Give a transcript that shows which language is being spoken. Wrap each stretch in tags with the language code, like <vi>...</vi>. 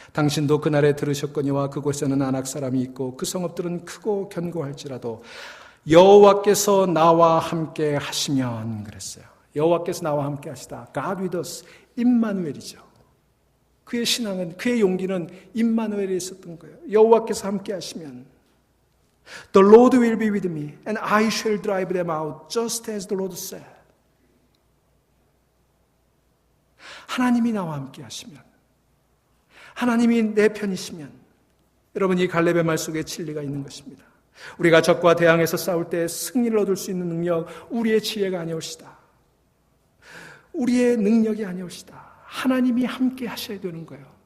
<ko>당신도 그날에 들으셨거니와 그곳에는 아낙 사람이 있고 그 성읍들은 크고 견고할지라도 여호와께서 나와 함께 하시면 그랬어요. 여호와께서 나와 함께 하시다.</ko> <en>God with us.</en> <ko>임마누엘이죠. 그의 신앙은, 그의 용기는 임마누엘에 있었던 거예요. 여호와께서 함께 하시면</ko> <en>The Lord will be with me and I shall drive them out just as the Lord said.</en> <ko>하나님이 나와 함께 하시면, 하나님이 내 편이시면, 여러분 이 갈렙의 말 속에 진리가 있는 것입니다. 우리가 적과 대항해서 싸울 때 승리를 얻을 수 있는 능력, 우리의 지혜가 아니올시다. 우리의 능력이 아니올시다. 하나님이 함께 하셔야 되는 거예요.</ko>